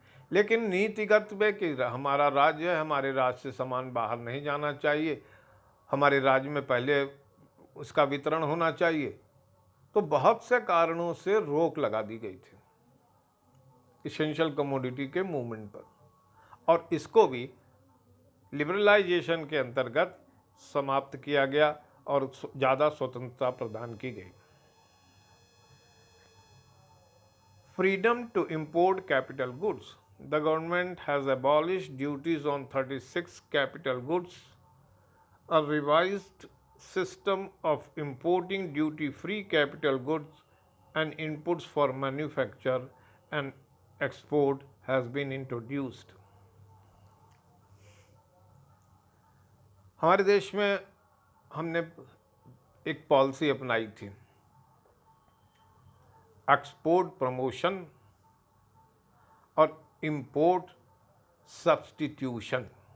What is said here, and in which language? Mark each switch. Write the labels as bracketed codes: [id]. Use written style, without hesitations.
[hi] लेकिन नीतिगत में कि हमारा राज्य है, हमारे राज्य से सामान बाहर नहीं जाना चाहिए, हमारे राज्य में पहले उसका वितरण होना चाहिए, तो बहुत से कारणों से रोक लगा दी गई थी इसेंशियल कमोडिटी के मूवमेंट पर, और इसको भी लिबरलाइजेशन के अंतर्गत समाप्त किया गया और ज़्यादा स्वतंत्रता प्रदान की गई। [en] Freedom to import capital goods. The government has abolished duties on 36 capital goods. A revised system of importing duty-free capital goods and inputs for manufacture and export has been introduced. [hi] हमारे देश में हमने एक पॉलिसी अपनाई थी, export promotion और import substitution.